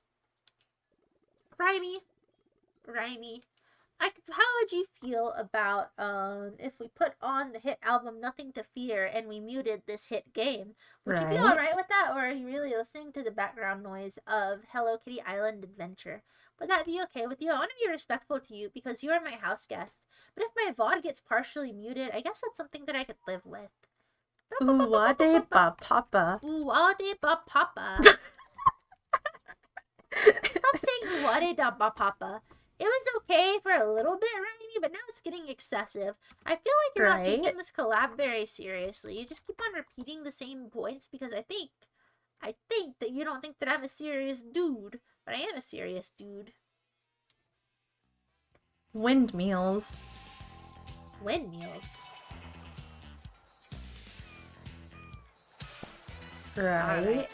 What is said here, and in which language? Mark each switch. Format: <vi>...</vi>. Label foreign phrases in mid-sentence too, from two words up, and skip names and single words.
<en>Raimi, how would you feel about if we put on the hit album Nothing to Fear and we muted this hit game? Would you be alright with that, or are you really listening to the background noise of Hello Kitty Island Adventure? Would that be okay with you? I want to be respectful to you because you are my house guest. But if my VOD gets partially muted, I guess that's something that I could live with. Uwade ba papa. Uwade ba papa. Stop saying uwade da ba papa. It was okay for a little bit, Raimi, but now it's getting excessive. I feel like you're not taking this collab very seriously. You just keep on repeating the same points because I think that you don't think that I'm a serious dude, but I am a serious dude. Windmills. Right.</en>